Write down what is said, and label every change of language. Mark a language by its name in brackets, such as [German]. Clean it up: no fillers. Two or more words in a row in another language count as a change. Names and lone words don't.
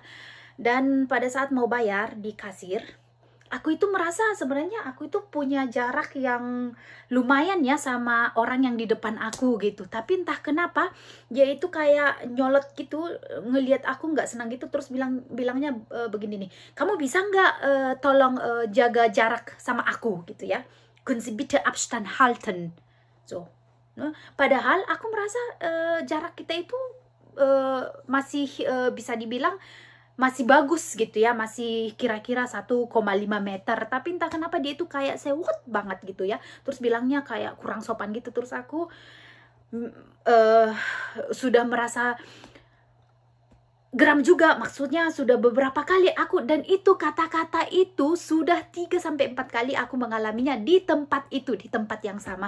[Indonesian] Dan pada saat mau bayar di kasir, aku itu merasa sebenarnya aku itu punya jarak yang lumayan ya sama orang yang di depan aku gitu. Tapi entah kenapa dia itu kayak nyolot gitu, ngelihat aku nggak senang gitu, terus bilangnya begini nih, kamu bisa nggak tolong jaga jarak sama aku gitu ya. [German] Können Sie bitte Abstand halten. So. [Indonesian] Padahal aku merasa jarak kita itu masih bisa dibilang masih bagus gitu ya, masih kira-kira 1,5 meter. Tapi entah kenapa dia itu kayak sewot banget gitu ya. Terus bilangnya kayak kurang sopan gitu. Terus aku sudah merasa geram juga, maksudnya sudah beberapa kali aku, dan itu kata-kata itu sudah 3-4 kali aku mengalaminya di tempat itu, di tempat yang sama.